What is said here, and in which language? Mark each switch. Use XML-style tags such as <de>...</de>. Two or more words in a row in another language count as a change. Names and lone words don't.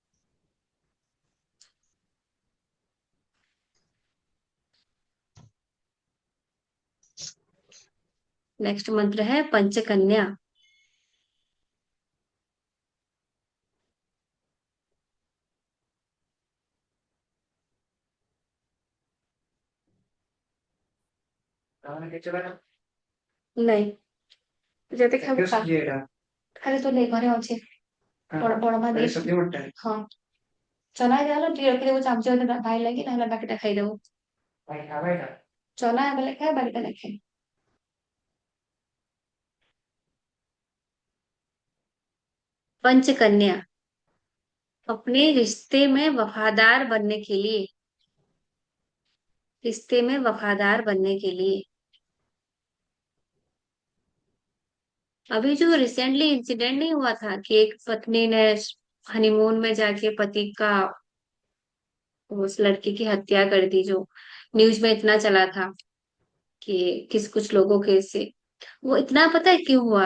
<hi>नेक्स्ट मंत्र है पंचकन्या। नहीं,</hi> <or>ଯଦି ଖାଇବୁ ଖା। ଖାଲି ତ ନେ ଘରେ ଅଛି। ବଡ ବଡ ମା ଦେଇ ହଁ ଚନା ହେଇଗଲା ଟିକେ ରଖିଦେବୁ ଚାମଚ ଭାଇ ଲାଗି, ନହେଲେ ବାକିଟା ଖାଇଦବୁ। ଚନା ବେଲେ ଖାଏ, ବାକିଟା ନାଇଁ ଖାଏ।</or> <hi>पंचकन्या अपने रिश्ते में वफादार बनने के लिए, रिश्ते में वफादार बनने के लिए, अभी जो</hi> <en>recently incident</en> <hi>नहीं हुआ था कि एक पत्नी ने हनीमून में जाके पति का, उस लड़की की हत्या कर दी, जो न्यूज में इतना चला था कि किस कुछ लोगों के से, वो इतना पता है क्यों हुआ?</hi>